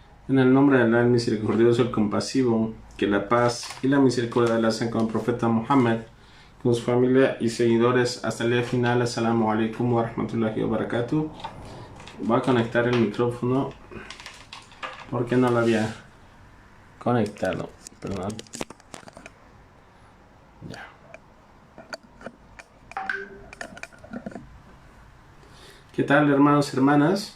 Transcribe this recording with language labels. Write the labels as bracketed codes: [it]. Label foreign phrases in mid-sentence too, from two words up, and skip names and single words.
[es] En el nombre de Allah, el misericordioso, el compasivo, que la paz y la misericordia de Allah sean con el profeta Muhammad, con su familia y seguidores hasta el día final. [ar] السلام عليكم و رحمة الله و بركاته. [es] Voy a conectar el micrófono porque no lo había conectado. Perdón. Ya. ¿Qué tal, hermanos y hermanas?